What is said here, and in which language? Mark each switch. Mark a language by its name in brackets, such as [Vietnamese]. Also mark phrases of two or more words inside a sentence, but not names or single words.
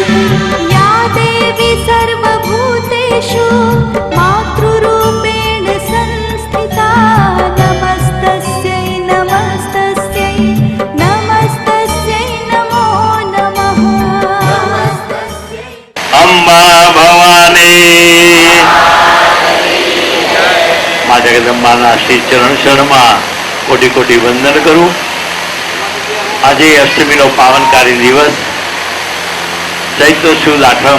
[Sanskrit] या देवी सर्वभूतेषु मातृरूपेण संस्थिता नमस्तस्यै नमस्तस्यै नमस्तस्यै नमो नमः। नमस्तस्यै [Gujarati] અંબા ભવાની મા જગદંબાના શ્રી ચરણ શરણમાં કોટી કોટી વંદન કરું. આજે અષ્ટમીનો પાવનકારી દિવસ ચૈત્ર સુદ આઠમ.